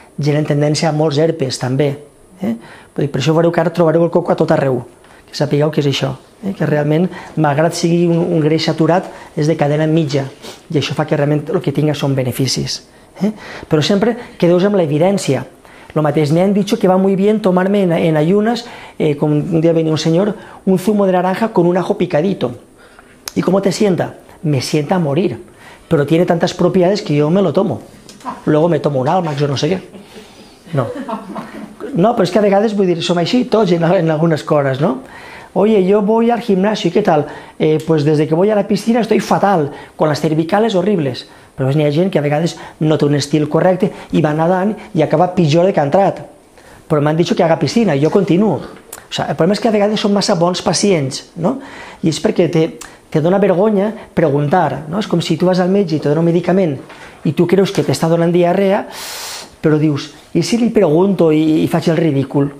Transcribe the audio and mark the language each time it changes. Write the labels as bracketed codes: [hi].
[ca] Gent en tendència a molts herpes també. Per això veureu que ara trobareu el coco a tot arreu, que sapigueu que és això, que realment, malgrat sigui un greix saturat, és de cadena mitja i això fa que realment el que tinga són beneficis. Però sempre quedeu amb l'evidència. Lo mateix, [es] me han dicho que va muy bien tomarme en ayunas, como un día venía un señor, un zumo de naranja con un ajo picadito. ¿Y cómo te sienta? Me sienta a morir, pero tiene tantas propiedades que yo me lo tomo. Luego me tomo un Almax o no sé què. No. [ca] No, però és que a vegades, vull dir, som així tots en algunes coses, ¿no? [es] Oye, yo voy al gimnasio, ¿y qué tal? Pues desde que voy a la piscina estoy fatal, con las cervicales horribles. [ca] Però n'hi ha gent que a vegades no té un estil correcte i va nedant i acaba pitjor de que ha entrat. Però m'han dit que haga piscina i jo continuo. O sigui, el problema és que a vegades són massa bons pacients, no? I és perquè te dona vergonya preguntar, no? És com si tu vas al metge i te dona un medicament i tu creus que t'està donant diarrea, però dius, i si li pregunto i faig el ridícul?